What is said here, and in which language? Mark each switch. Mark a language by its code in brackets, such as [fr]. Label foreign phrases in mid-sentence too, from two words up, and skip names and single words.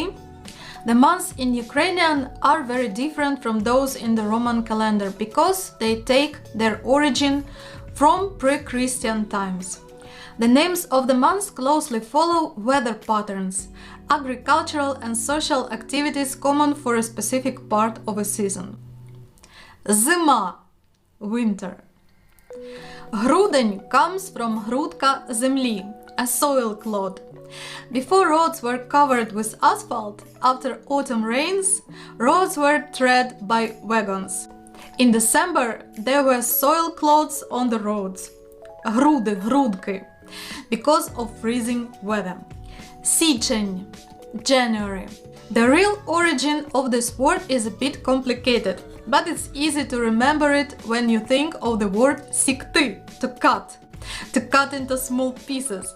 [en] The months in Ukrainian are very different from those in the Roman calendar because they take their origin from pre-Christian times. The names of the months closely follow weather patterns, agricultural and social activities common for a specific part of a season. Зима, winter. Грудень comes from [uk] грудка землі, [en] a soil clod. Before roads were covered with asphalt, after autumn rains, roads were tread by wagons. In December, there were soil clods on the roads. [uk] Груди, грудки. [en] Because of freezing weather. Січень, January. The real origin of this word is a bit complicated, but it's easy to remember it when you think of the word сікти, to cut into small pieces.